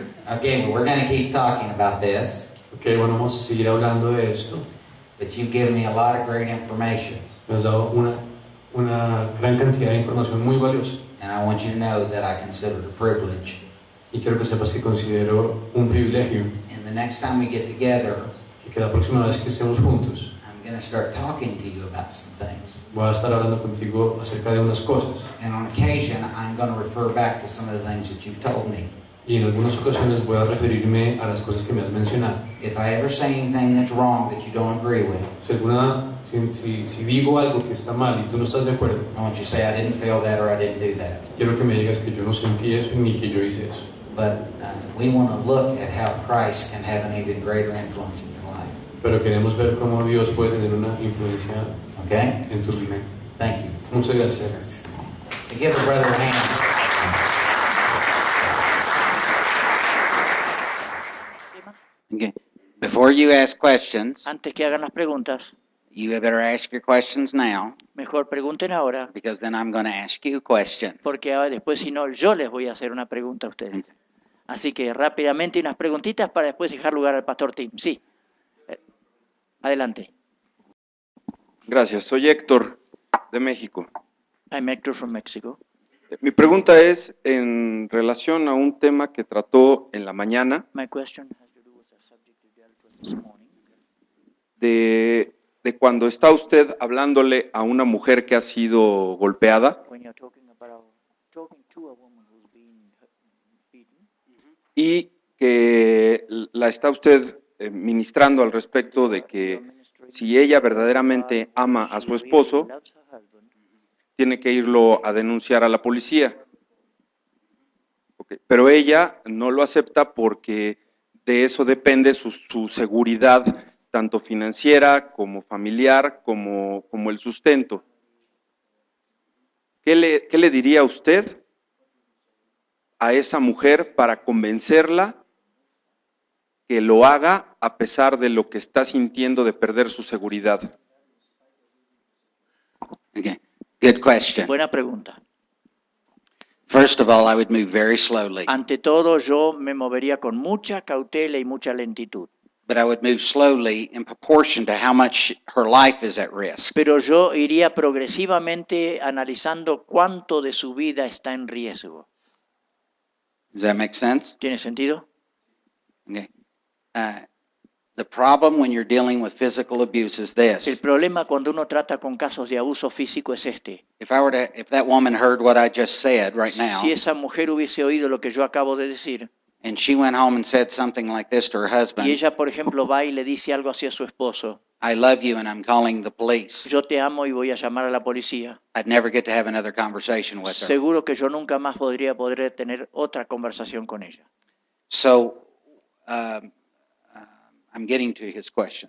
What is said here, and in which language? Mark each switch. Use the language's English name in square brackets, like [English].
[English] Okay, but we're going to keep talking about this, [Spanish] Okay, bueno, vamos a seguir hablando de esto. [English] but you've given me a lot of great information, [Spanish] Me has dado una gran cantidad de información muy valiosa. [English] and I want you to know that I consider it a privilege. [Spanish] Y quiero que sepas que considero un privilegio [English] And the next time we get together, [Spanish] y que la próxima vez que estemos juntos [English] I'm going to start talking to you about some things. [Spanish] voy a estar hablando contigo acerca de unas cosas. [English] And on occasion, I'm going to refer back to some of the things that you've told me. [Spanish] Y en algunas ocasiones voy a referirme a las cosas que me has mencionado. [English] If I ever say anything that's wrong that you don't agree with, [Spanish] Si digo algo que está mal y tú no estás de acuerdo, [English] I want you to say I didn't feel that or I didn't do that. [Spanish] quiero que me digas que yo no sentí eso ni que yo hice eso. [English] But we want to look at how Christ can have an even greater influence in your life. [Spanish] Pero queremos ver cómo Dios puede tener una influencia [English] Okay? [Spanish] en tu vida. [English] Thank you. [Spanish] Muchas gracias. Gracias. [English] Give a brother a hand. Okay. Before you ask questions, [Spanish] Antes que hagan las preguntas, [English] you better ask your questions now, [Spanish] mejor pregunten ahora, [English] because then I'm going to ask you questions. [Spanish] porque después si no, yo les voy a hacer una pregunta a ustedes. Así que rápidamente unas preguntitas para después dejar lugar al pastor Tim. Sí. Adelante. Gracias, soy Héctor de México. [English] I'm Hector from Mexico. [Spanish] Mi pregunta es en relación a un tema que trató en la mañana [English] My question has to do with a subject you dealt with this morning. [Spanish] de cuando está usted hablándole a una mujer que ha sido golpeada [English] When you're talking to a woman who's been beaten, [Spanish] y que la está usted ministrando al respecto de que si ella verdaderamente ama a su esposo, tiene que irlo a denunciar a la policía. Okay. Pero ella no lo acepta porque de eso depende su seguridad, tanto financiera como familiar, como el sustento. ¿Qué le diría usted a esa mujer para convencerla que lo haga a pesar de lo que está sintiendo de perder su seguridad? [English] Okay. Good question. [Spanish] buena pregunta. [English] First of all, I would move very slowly, [Spanish] Ante todo, yo me movería con mucha cautela y mucha lentitud. [English] but I would move slowly in proportion to how much her life is at risk. [Spanish] Pero yo iría progresivamente analizando cuánto de su vida está en riesgo. [English] Does that make sense? [Spanish] ¿Tiene sentido? [English] Okay. The problem when you're dealing with physical abuse is [Spanish] El [English] this. [Spanish] problema cuando uno trata con casos de abuso físico es este. [English] If that woman heard what I just said right now, [Spanish] Si esa mujer hubiese oído lo que yo acabo de decir, [English] and she went home and said something like this to her [Spanish] y [English] husband, [Spanish] ella, por ejemplo, va y le dice algo así a su esposo, [English] I love you and I'm calling the police, [Spanish] yo te amo y voy a llamar a la policía, [English] I'd never get to have another conversation with her. [Spanish] seguro que yo nunca más podría tener otra conversación con ella. [English] So, I'm getting to his question.